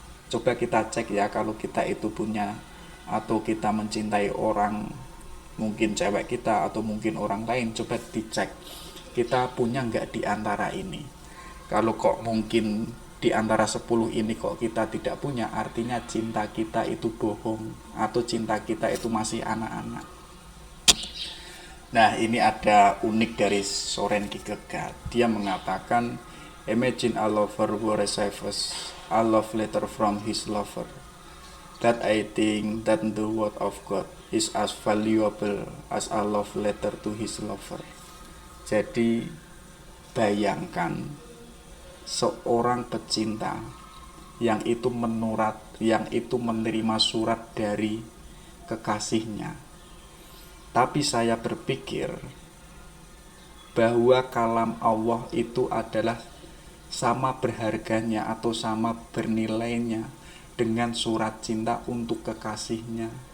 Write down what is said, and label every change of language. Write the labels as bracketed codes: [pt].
[id] Coba kita cek ya, kalau kita itu punya atau kita mencintai orang, mungkin cewek kita atau mungkin orang lain, coba dicek kita punya nggak di antara ini. Kalau kok mungkin di antara 10 ini kok kita tidak punya, artinya cinta kita itu bohong atau cinta kita itu masih anak-anak. Nah, ini ada unik dari Soren Kierkegaard. Dia mengatakan, [en] imagine a lover who receives a love letter from his lover. That I think that the word of God is as valuable as a love letter to his lover. [id] Jadi, bayangkan seorang pecinta yang itu yang itu menerima surat dari kekasihnya. Tapi saya berpikir bahwa kalam Allah itu adalah sama berharganya atau sama bernilainya dengan surat cinta untuk kekasihnya.